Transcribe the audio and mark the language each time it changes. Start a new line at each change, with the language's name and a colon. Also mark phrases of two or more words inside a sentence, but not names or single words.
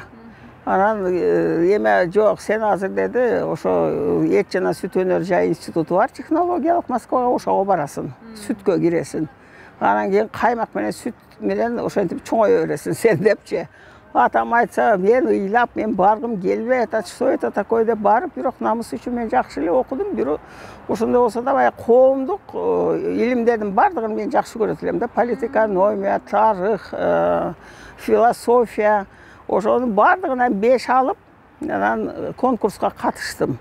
Kyrgyz: Анан эме жок, сен азыр деди, ошо эт жана сүт өнөр жай институту бар, технологиялык, Москвага ошого барасың, сүткө киресиң. Анан кийин каймак менен сүт менен ошентип чоңое бересиң сен депчи. Атам айтса, мен ыйлап, мен баргым келбей,
Russian: что это такое
Kyrgyz: деп барып, бирок намыс үчүн мен жакшы эле окудум, бирок ошондой болсо да баягы коомдук илимдердин бардыгын мен жакшы көрөт элем да, политэкономия, тарых, философия, ошонун бардыгынан 5 алып, анан конкурска катыштым.